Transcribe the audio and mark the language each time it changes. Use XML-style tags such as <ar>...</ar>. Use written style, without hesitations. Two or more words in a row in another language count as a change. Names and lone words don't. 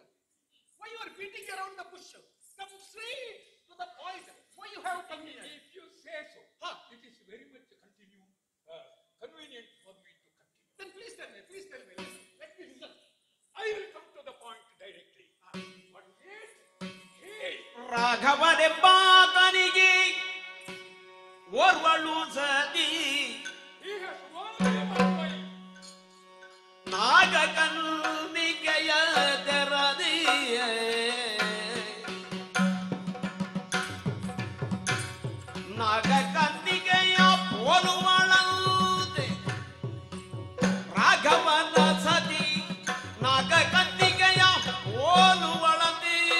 <en>Why you are beating around the bush? Come straight to the point. Why you have come here? If you say so, it is very much convenient for me to continue. Then please tell me. Let me listen. I will come to the point directly. But wait, hey,</en> <kn>ರಾಘವನೆಂಬಾತನಿಗೆ ಓರ್ವಳು ಸದಿ</kn> <en>he has only one wife.</en> <kn>ನಾಗಕನ್ನಿಕೆಯ ತೆರದಿಯ ನಾಗಕನ್ನಿಕೆಯ ಪೋಲುವಳಂತೆ ರಾಘವನ ಸತಿ ನಾಗಕನ್ನಿಕೆಯ ಪೋಲುವಳಂತೆ</kn>